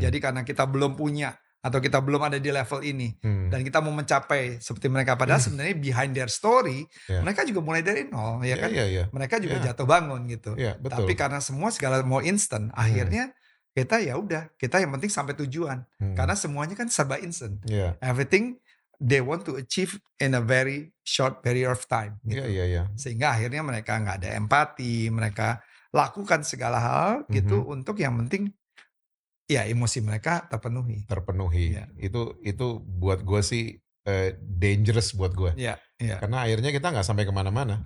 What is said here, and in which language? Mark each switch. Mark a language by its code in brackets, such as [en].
[id] Jadi karena kita belum punya atau kita belum ada di level ini hmm, dan kita mau mencapai seperti mereka, padahal sebenarnya [en] behind their story [id] iya, mereka juga mulai dari nol ya kan. iya, iya, Mereka juga iya, jatuh bangun gitu. iya, betul. Tapi karena semua segala mau instant, Hmm, akhirnya kita ya udah, kita yang penting sampai tujuan. hmm, Karena semuanya kan serba instant. iya, [en] Everything they want to achieve in a very short period of time [id] iya, gitu. iya, iya. Sehingga akhirnya mereka nggak ada empati, mereka lakukan segala hal gitu Mhm. untuk yang penting ya emosi mereka terpenuhi. Terpenuhi. Ya, Itu buat gue sih dangerous buat gue. ya, ya, Karena akhirnya kita nggak sampai kemana-mana.